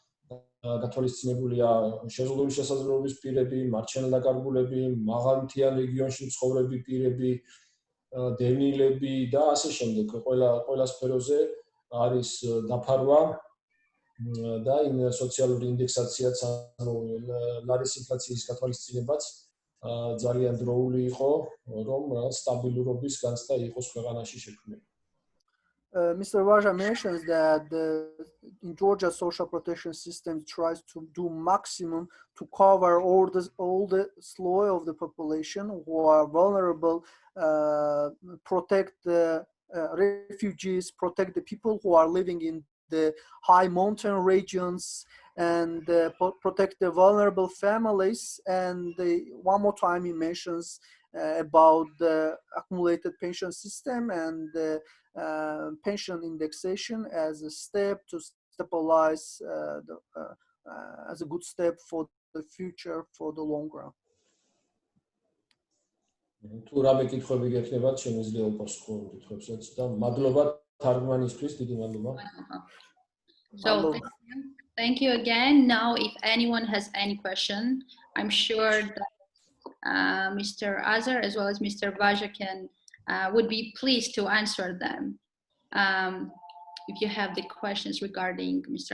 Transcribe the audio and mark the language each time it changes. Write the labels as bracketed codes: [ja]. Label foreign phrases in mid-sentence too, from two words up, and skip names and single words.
[ka] შეზღუდული შესაძლებლობის პირები, მარჩენადაკარგულები, მაღალმთიან რეგიონში მცხოვრები პირები, დევნილები და ასე შემდეგ. ყველა სფეროზე არის დაფარვა და იმ სოციალური ინდექსაციაც, ანუ ლარის ინფლაციის გათვალისწინებაც ძალიან დროული იყო, რომ სტაბილურობის განცდა იყოს ქვეყანაში შექმნილი. [en] Mr. Vaja mentions that in Georgia social protection system tries to do maximum to cover all the slough of the population who are vulnerable, protect the refugees, protect the people who are living in the high mountain regions, and protect the vulnerable families. And one more time he mentions about the accumulated pension system and the pension indexation as a step to stabilize as a good step for the future for the long run. [ka] თუ რამე კითხვები გექნებათ, შემიძლია უპასუხო კითხვებსაც და მადლობა თარგმანისთვის, დიდი მადლობა. [en] So thank you again. Now if anyone has any question, I'm sure that Mr. Azer as well as Mr. Vaja would be pleased to answer them. If you have the questions regarding Mr.